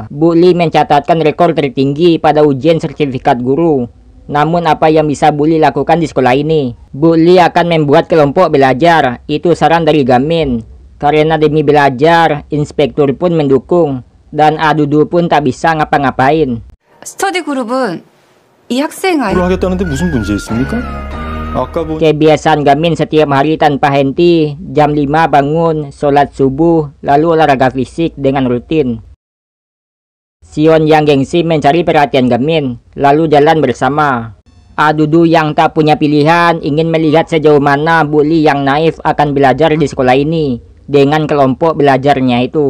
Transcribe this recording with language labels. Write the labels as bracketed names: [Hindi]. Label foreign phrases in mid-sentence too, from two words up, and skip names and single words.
[Indonesian] Bu Li mencatatkan rekor tertinggi pada ujian sertifikat guru. Namun apa yang bisa Bu Li lakukan di sekolah ini? Bu Li akan membuat kelompok belajar, itu saran dari Gamin. Karena demi belajar, inspektur pun mendukung. Dan Adudu pun tak bisa ngapa-ngapain. [Korean] 스터디 그룹은 이 학생 아이 하겠다는데 무슨 문제 있습니까? 아까 [Indonesian] Kebiasaan Gamin setiap hari tanpa henti, jam 5 bangun, sholat subuh, lalu olahraga fisik dengan rutin. Sion yang gengsi mencari perhatian Gamin, lalu jalan bersama. Adudu yang tak punya pilihan ingin melihat sejauh mana Bu Li yang naif akan belajar di sekolah ini dengan kelompok belajarnya itu.